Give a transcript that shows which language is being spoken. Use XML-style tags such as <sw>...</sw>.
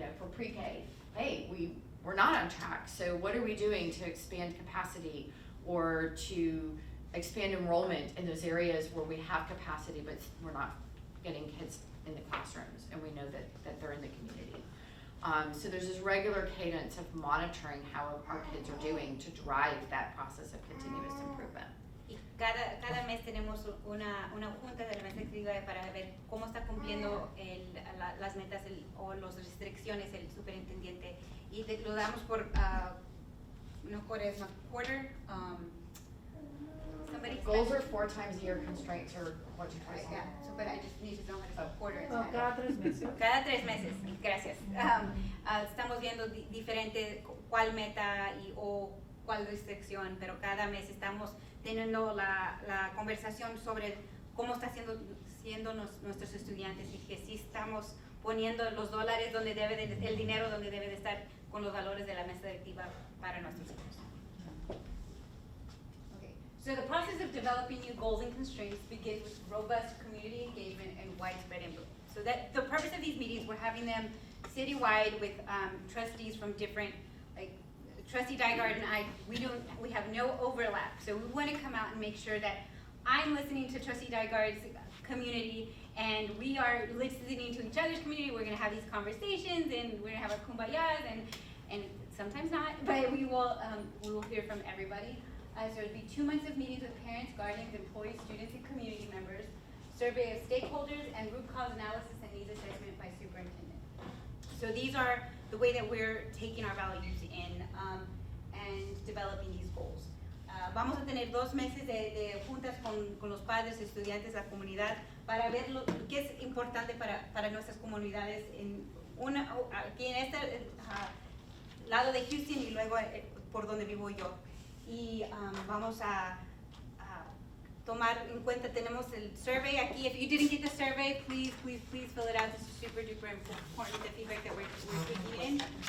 <en>For pre-K, hey, we're not on track, so what are we doing to expand capacity or to expand enrollment in those areas where we have capacity but we're not getting kids in the classrooms and we know that they're in the community. So there's this regular cadence of monitoring how our kids are doing to drive that process of continuous improvement.</en> <es>Y cada mes tenemos una junta de la mesa directiva para ver cómo está cumpliendo las metas o las restricciones el superintendente. Y lo damos por, no cuaresma,</es> <en>quarter. Somebody Goals are 4 times a year, constraints are what you try to say. Yeah, so, but I just need to know how to say quarter.</en> <es>Oh, cada 3 meses. Cada 3 meses, gracias. Estamos viendo diferente cuál meta o cuál restricción, pero cada mes estamos teniendo la conversación sobre cómo está siendo nuestros estudiantes y que sí estamos poniendo los dólares donde el dinero donde debe de estar con los valores de la mesa directiva para nuestros hijos.</es> <en>Okay. So the process of developing new goals and constraints begins with robust community engagement and widespread input. So that the purpose of these meetings, we're having them citywide with trustees from different, like Trustee Dygard and I, we have no overlap. So we want to come out and make sure that I'm listening to Trustee Dygard's community and we are listening to each other's community. We're going to have these conversations and we're going to have our kumbayas and sometimes not, but we will hear from everybody. So it'll be 2 months of meetings with parents, guardians, employees, students, and community members, survey of stakeholders, and root cause analysis and needs assessment by superintendent. So these are the way that we're taking our values in and developing these goals.</en> <es>Vamos a tener 2 meses de juntas con los padres, estudiantes, la comunidad, para ver qué es importante para nuestras comunidades aquí en este lado de Houston y luego por donde vivo yo. Y vamos a tomar en cuenta, tenemos el survey aquí.</es> <en>If you didn't get the survey, please fill it out. This is super duper important, the feedback that we're taking in.</en>